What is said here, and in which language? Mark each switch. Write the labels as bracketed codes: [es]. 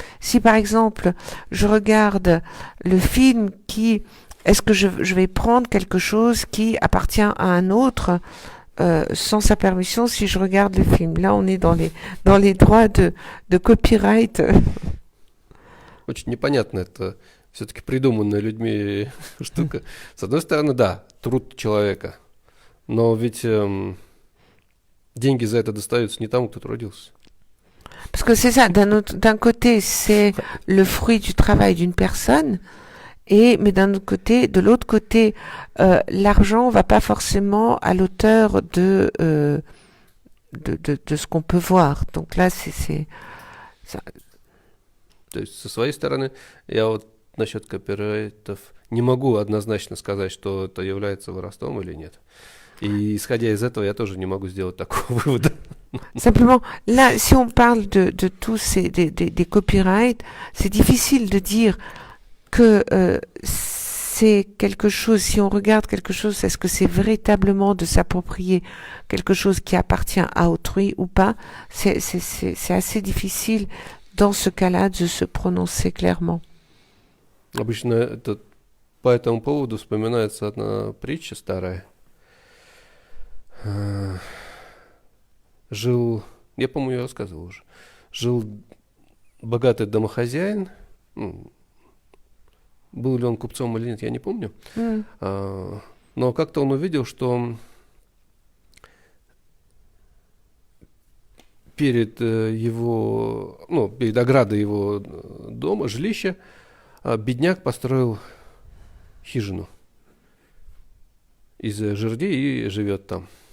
[fr] Si par exemple, je regarde le film est-ce que je vais prendre quelque chose qui appartient à un autre sans sa permission si je regarde le film? Là, on est dans les droits de copyright. [ru] Очень непонятно, это все-таки придуманная людьми штука. С одной стороны, да, труд человека, но ведь деньги за это достаются не тому, кто trudился. [fr] Parce que c'est ça, d'un côté, c'est le fruit du travail d'une personne, mais de l'autre côté, l'argent va pas forcément à l'auteur de ce qu'on peut voir. Donc là, c'est ça. [ru] То есть, со своей стороны, я вот насчет копирайтов не могу однозначно сказать, что это является воровством или нет. И исходя из этого, я тоже не могу сделать такого вывода. [fr] Simplement, là, si on parle de tous des copyrights, c'est difficile de dire que c'est quelque chose, si on regarde quelque chose, est-ce que c'est véritablement de s'approprier quelque chose qui appartient à autrui ou pas? C'est assez difficile dans ce cas-là de se prononcer clairement. [ru] Обычно по этому поводу вспоминается одна притча старая. Я помню, я рассказывал уже, жил богатый домохозяин, был ли он купцом или нет, я не помню, но как-то он увидел, что перед оградой его дома, жилища, бедняк построил хижину из жердей и живет там.